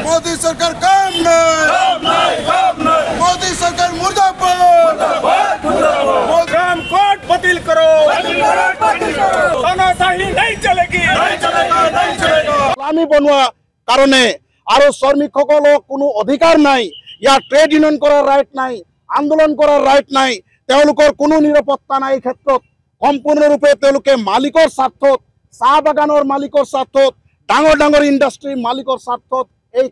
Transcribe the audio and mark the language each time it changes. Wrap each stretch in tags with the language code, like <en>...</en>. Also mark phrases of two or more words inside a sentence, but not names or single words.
<hi>मोदी सरकार काम नहीं मोदी सरकार मुर्दाबाद ग्राम कोर्ट बातिल करो तानाशाही नहीं चलेगी</hi> <as>আমি বনোৱা কাৰণে আৰু শ্ৰমিকসকলক কোনো অধিকাৰ নাই ইয়াৰ</as> <en>trade union</en> <as>কৰাৰ ৰাইট নাই আন্দোলন কৰাৰ ৰাইট নাই তেওঁলোকৰ কোনো নিৰাপত্তা নাই ক্ষেত্ৰত সম্পূৰ্ণৰূপে তেওঁলোকে মালিকৰ স্বাৰ্থত চাহ বাগানৰ মালিকৰ স্বাৰ্থত ডাঙৰ ডাঙৰ ইণ্ডাষ্ট্ৰীৰ মালিকৰ স্বাৰ্থত এই</as>